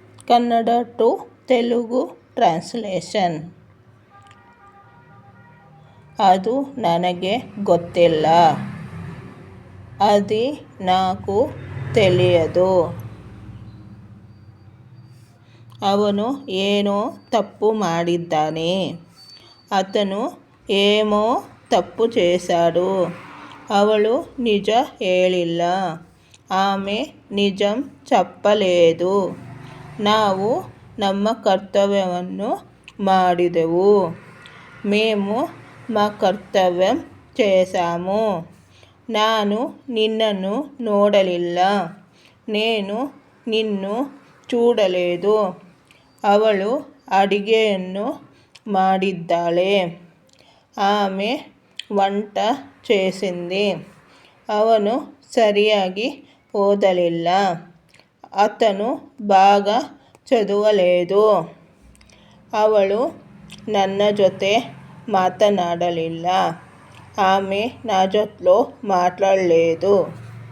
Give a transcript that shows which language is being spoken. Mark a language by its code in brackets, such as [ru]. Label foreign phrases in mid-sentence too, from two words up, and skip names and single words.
[en] Kannada to Telugu translation. [kn] ಅದು ನನಗೆ ಗೊತ್ತಿಲ್ಲ, [te] అది నాకు తెలియదు. [kn] ಅವನು ಏನೋ ತಪ್ಪು ಮಾಡಿದ್ದಾನೆ, [te] అతను ఏమో తప్పు చేశాడు. [kn] ಅವಳು నిజ ಹೇಳಿಲ್ಲ, [te] ఆమె నిజం చెప్పలేదు. [kn] ನಾವು ನಮ್ಮ ಕರ್ತವ್ಯವನ್ನು ಮಾಡಿದೆವು, [te] మేము మా ಕರ್ತವ್యం చేశాము. [kn] ನಾನು ನಿನ್ನನ್ನು ನೋಡಲಿಲ್ಲ, [te] నేను నిన్ను చూడలేదు. [kn] ಅವಳು ಅಡಿಗೆಯನ್ನು ಮಾಡಿದ್ದಾಳೆ, [te] ఆమె వంట చేసింది. [kn] ಅವನು ಸರಿಯಾಗಿ ಓದಲಿಲ್ಲ, [te] అతను బాగా చదవలేదు. [kn] ಅವಳು ನನ್ನ ಜೊತೆ ಮಾತನಾಡಲಿಲ್ಲ, [te] ఆమె నా జೊತೆలో మాట్లాడలేదు.